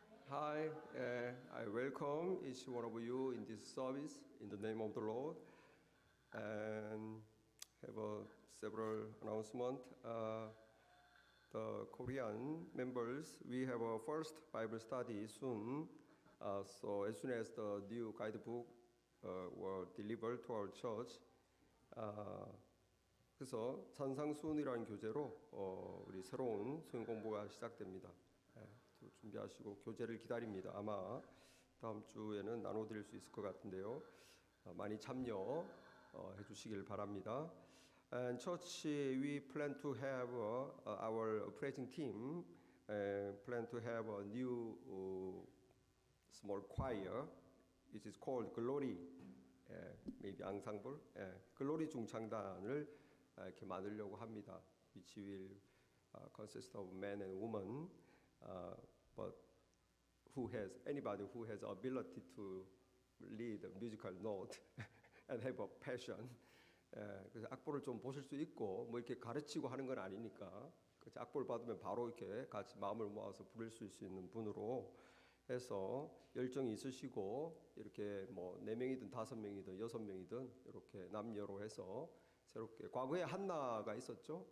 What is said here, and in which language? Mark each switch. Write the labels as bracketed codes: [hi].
[en] Hi, I welcome each one of you in this service in the name of the Lord, and have several announcements. The Korean members, we have our first Bible study soon. So as soon as the new guidebook were delivered to our church, [ko] 그래서 산상수훈이라는 교재로 우리 새로운 수행 공부가 시작됩니다. 준비하시고 교재를 기다립니다. 아마 다음 주에는 나눠드릴 수 있을 것 같은데요. 많이 참여해 주시길 바랍니다. [en] And church, we plan to have our praising team plan to have a new small choir, which is called Glory, maybe ensemble, Glory [ko] 중창단을 이렇게 만들려고 합니다. [en] Which will consist of men and women, but anybody who has ability to lead a musical note and have a passion. [ko] 그래서 악보를 좀 보실 수 있고 뭐 이렇게 가르치고 하는 건 아니니까 악보를 받으면 바로 이렇게 같이 마음을 모아서 부를 수 있는 분으로 해서 열정이 있으시고 이렇게 뭐 4명이든 5명이든 6명이든 이렇게 남녀로 해서 새롭게 과거에 한나가 있었죠.